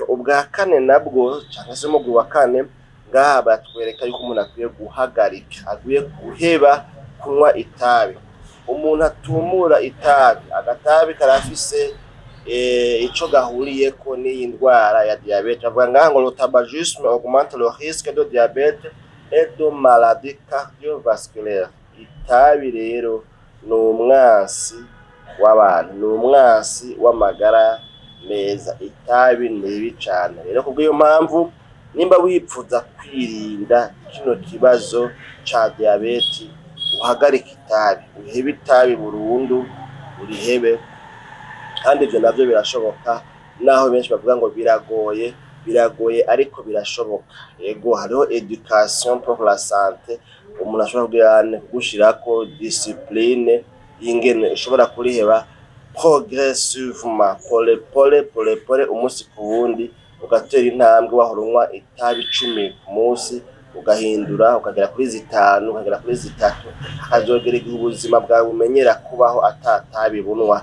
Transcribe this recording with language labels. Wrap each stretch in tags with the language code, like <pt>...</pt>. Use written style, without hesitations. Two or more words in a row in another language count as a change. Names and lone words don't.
<rn>Ubwa kane nabwo cyangwa se umugwi wa kane ngaha batwereka yuko umuntu akwiye guhagarika, akwiye guheba kunywa itabi. Umuntu atumura itabi, agatabi karafise ico gahuriyeko n'iyi ndwara ya diabete. Avuga ngaha ngo</rn> <fr>le tabagisme augmente le risque de diabete et de maladie cardiovasculaire.</fr> <rn>Itabi rero ni umwansi w'abantu, ni umwansi w'amagara meza. Itabi ni ribi cane. Rero kubw'iyo mpamvu nimba wipfuza kwirinda kino kibazo ca diabete, uhagarika itabi, uhebe itabi burundu, urihebe. Kandi ivyo navyo birashoboka, naho benshi bavuga ngo biragoye ariko birashoboka. Yego hariho</rn> <fr>education pour la santé,</fr> <rn>umuntu ashobora kugushirako discipline y'ingene ushobora kuriheba progressivement, pole umunsi ku wundi, ugatera intambwe wahora unywa itabi 10 ku munsi, ugahindura ukagera kuri 5, ukagera kuri 3, hakazogera igihe ubuzima bwawe bumenyera kubaho atatabi bunwa.</rn>